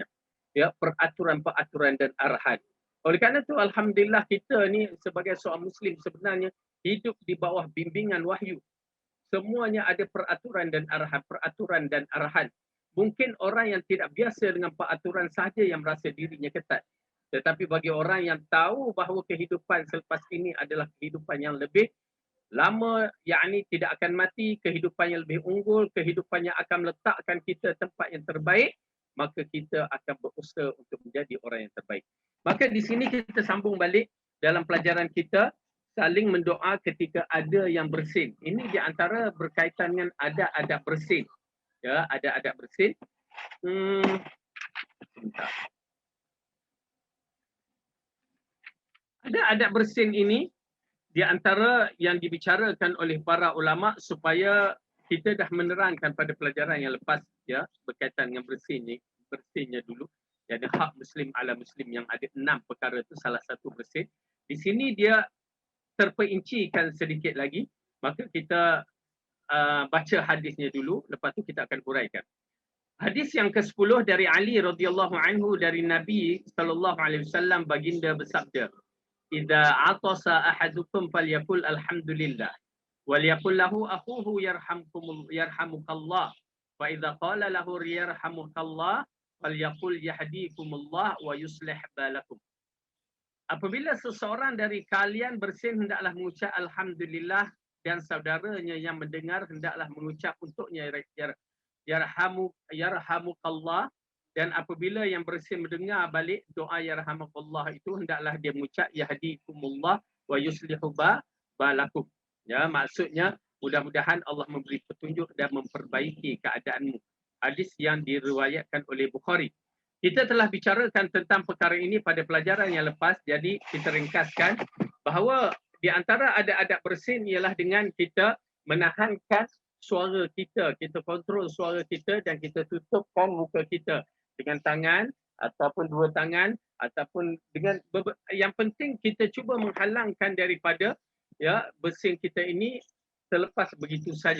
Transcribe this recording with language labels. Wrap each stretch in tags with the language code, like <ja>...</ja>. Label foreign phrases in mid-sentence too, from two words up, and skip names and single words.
<ms>Ya, peraturan-peraturan dan arahan. Oleh kerana itu, alhamdulillah kita ni sebagai seorang Muslim sebenarnya hidup di bawah bimbingan wahyu. Semuanya ada peraturan dan arahan. Mungkin orang yang tidak biasa dengan peraturan sahaja yang merasa dirinya ketat. Tetapi bagi orang yang tahu bahawa kehidupan selepas ini adalah kehidupan yang lebih lama, yakni tidak akan mati, kehidupan yang lebih unggul, kehidupan yang akan meletakkan kita tempat yang terbaik, maka kita akan berusaha untuk menjadi orang yang terbaik. Maka di sini kita sambung balik dalam pelajaran kita, saling mendoa ketika ada yang bersin. Ini di antara berkaitan dengan adab-adab bersin. Ya, adab-adab bersin. Adab bersin ini di antara yang dibicarakan oleh para ulama supaya kita dah menerangkan pada pelajaran yang lepas, ya, berkaitan dengan bersinnya dulu. Jadi hak</ms> <ar>مسلم على مسلم</ar> <ms>yang ada 6 perkara itu, salah satu bersin. Di sini dia terperincikan sedikit lagi, maka kita baca hadisnya dulu, lepas tu kita akan huraikan. Hadis yang ke-10 dari Ali</ms> <ar>رضي الله عنه</ar> <ms>dari Nabi</ms> <ar>صلى الله عليه وسلم,</ar> <ms>baginda bersabda,</ms> <ar>"إذا عطس أحدكم فليقل الحمد لله وليقل له أخوه يرحمك الله وإذا قال له يرحمك الله فليقل يهديكم الله ويصلح بالكم."</ar> <ms>Apabila seseorang dari kalian bersin, hendaklah mengucap alhamdulillah, dan saudaranya yang mendengar hendaklah mengucap untuknya yarhamukallah, dan apabila yang bersin mendengar balik doa yarhamukallah itu, hendaklah dia mengucap</ms> <ar>يهديكم الله ويصلح بالكم.</ar> <ms>Ya, maksudnya mudah-mudahan Allah memberi petunjuk dan memperbaiki keadaanmu. Hadis yang diriwayatkan oleh Bukhari. Kita telah bicarakan tentang perkara ini pada pelajaran yang lepas, jadi kita ringkaskan bahawa di antara adab bersin ialah dengan kita menahankan suara kita, kita kontrol suara kita dan kita tutupkan muka kita dengan tangan ataupun dua tangan, ataupun dengan yang penting kita cuba menghalangkan daripada bersin kita ini terlepas begitu saja.</ms>